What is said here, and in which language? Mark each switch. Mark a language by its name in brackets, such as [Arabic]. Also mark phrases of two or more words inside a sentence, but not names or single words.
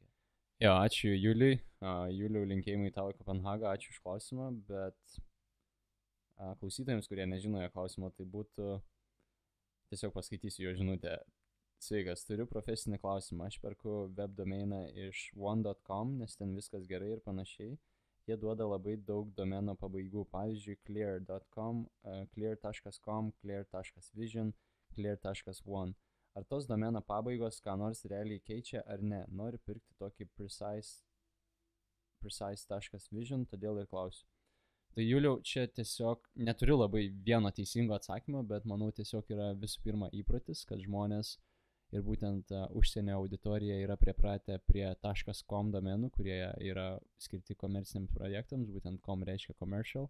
[Lithuanian] Jo, ačiū Juliui, Juliau linkėjimai tau į Kopenhagą, ačiū už klausimą, bet klausytojams, kurie nežino jo klausimo, tai būtų, tiesiog paskaitysiu jo žinutę. Sveikas, turiu profesinį klausimą. Aš perku web domeiną iš one.com, nes ten viskas gerai ir panašiai. Jie duoda labai daug domeno pabaigų, pavyzdžiui, clear.com, clear.com, clear.vision, clear.one. Ar tos domeno pabaigos ką nors realiai keičia ar ne? Noriu pirkti tokį precise.vision, todėl ir klausiu. Tai Juliau, čia tiesiog neturiu labai vieno teisingo atsakymo, bet manau tiesiog yra visų pirma įprotis, kad žmonės ir būtent užsienio auditorija yra pripratę prie .com domenų, kurie yra skirti komerciniams projektams, būtent com reiškia commercial.